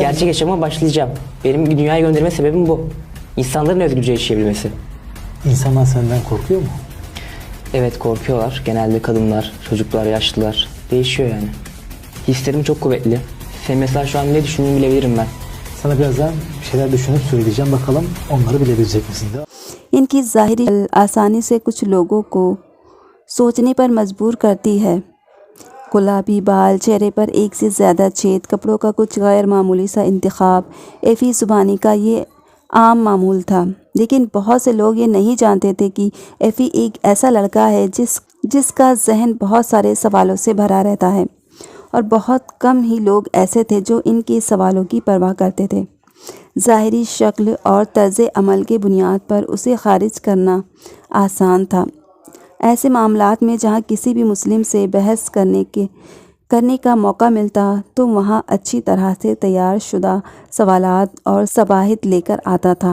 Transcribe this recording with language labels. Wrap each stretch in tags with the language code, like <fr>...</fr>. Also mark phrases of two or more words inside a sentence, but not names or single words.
<tr>Gerçek yaşama başlayacağım. Benim dünyaya gönderme sebebim bu. İnsanların özgürce yaşayabilmesi. İnsanlar senden korkuyor mu? Evet, korkuyorlar. Genelde kadınlar, çocuklar, yaşlılar. Değişiyor yani. Hislerim çok kuvvetli. Sen mesela şu an ne düşündüğünü bilebilirim ben. Sana birazdan bir şeyler düşünüp söyleyeceğim. Bakalım onları bilebilecek misin?</tr> <ur>ان کی ظاہری آسانی سے کچھ لوگوں کو سوچنے پر مجبور کرتی ہے. گلابی بال، چہرے پر ایک سے زیادہ چھید، کپڑوں کا کچھ غیر معمولی سا انتخاب، ایفی زبانی کا یہ عام معمول تھا. لیکن بہت سے لوگ یہ نہیں جانتے تھے کہ ایفی ایک ایسا لڑکا ہے جس کا ذہن بہت سارے سوالوں سے بھرا رہتا ہے، اور بہت کم ہی لوگ ایسے تھے جو ان کے سوالوں کی پرواہ کرتے تھے. ظاہری شکل اور طرز عمل کے بنیاد پر اسے خارج کرنا آسان تھا۔ ایسے معاملات میں جہاں کسی بھی مسلم سے بحث کرنے کا موقع ملتا تو وہاں اچھی طرح سے تیار شدہ سوالات اور شواہد لے کر آتا تھا۔</ur>